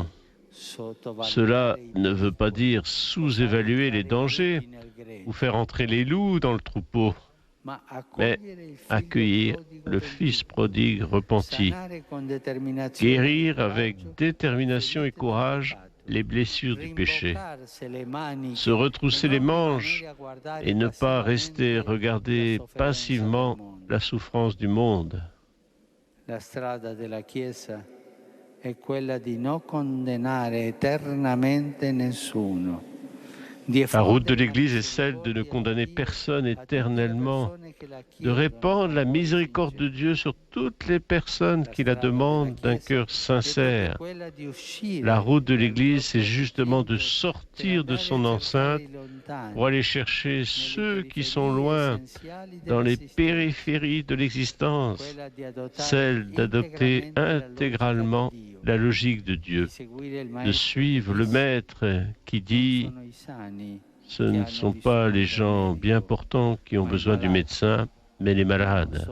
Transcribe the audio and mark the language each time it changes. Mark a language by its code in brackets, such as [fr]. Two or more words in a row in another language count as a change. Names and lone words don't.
[fr] Cela ne veut pas dire sous-évaluer les dangers ou faire entrer les loups dans le troupeau, mais accueillir le Fils prodigue repenti, guérir avec détermination et courage les blessures du péché, se retrousser les manches et ne pas rester regarder passivement la souffrance du monde. [it] La strada della Chiesa è quella di non condannare eternamente nessuno. [fr] La route de l'Église est celle de ne condamner personne éternellement, de répandre la miséricorde de Dieu sur toutes les personnes qui la demandent d'un cœur sincère. La route de l'Église, c'est justement de sortir de son enceinte pour aller chercher ceux qui sont loin, dans les périphéries de l'existence, celle d'adopter intégralement la logique de Dieu, de suivre le Maître qui dit « Ce ne sont pas les gens bien portants qui ont besoin du médecin, mais les malades.